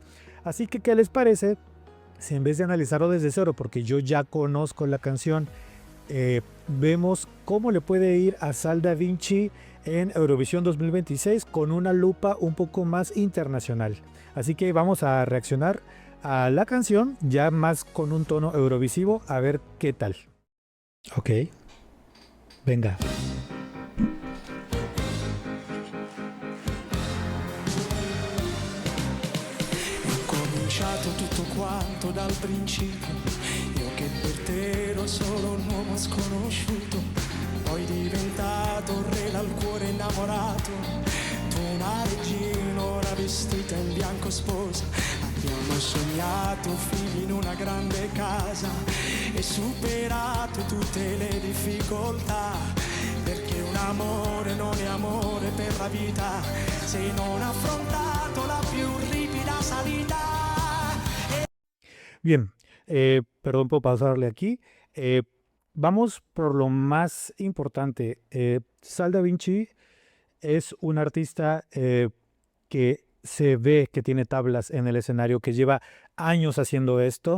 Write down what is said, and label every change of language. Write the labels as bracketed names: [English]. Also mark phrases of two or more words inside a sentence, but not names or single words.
[Spanish] Así que, ¿qué les parece si en vez de analizarlo desde cero, porque yo ya conozco la canción, vemos cómo le puede ir a Sal Da Vinci en Eurovisión 2026 con una lupa un poco más internacional? Así que vamos a reaccionar a la canción ya más con un tono eurovisivo a ver qué tal. Ok, venga. [Italian] È cominciato tutto quanto dal principio, io che per te ero solo un uomo sconosciuto, poi diventato un re dal cuore innamorato, tu una regina ora vestita in bianco sposa, abbiamo sognato figli in una grande casa e superato tutte le difficoltà, perché un amore non è amore per la vita se non affrontato la più ripida salita. [Spanish] Bien, perdón por pausarle aquí. Eh, Vamos por lo más importante. Sal Da Vinci es un artista que se ve que tiene tablas en el escenario, que lleva años haciendo esto.